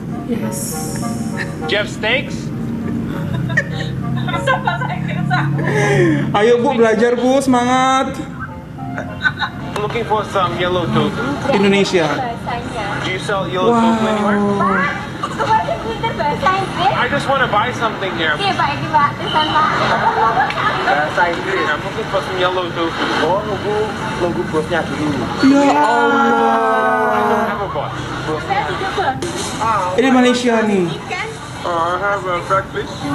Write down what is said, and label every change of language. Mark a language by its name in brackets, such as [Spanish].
[English] Yes. Do you have steaks? [Indonesian] Bisa bahasa Inggris. Ayo Bu, belajar Bu, semangat. [English] I'm looking for some yellow tofu. [Indonesian] Indonesia. [English] Do you sell yellow tofu anywhere? [Indonesian] Kepada kita bahasa Inggris. [English] I just want to buy something here. [Indonesian] Oke, Pak, ini Pak, tulisan Pak. Bahasa Inggris. [English] I'm looking for some yellow tofu. [Indonesian] Oh, nunggu bosnya dulu. Ya [English] I [Indonesian] Allah. [English] don't have a boss. [Indonesian] Saya tidak Pak. Ini Malaysia nih. [English] I have a breakfast.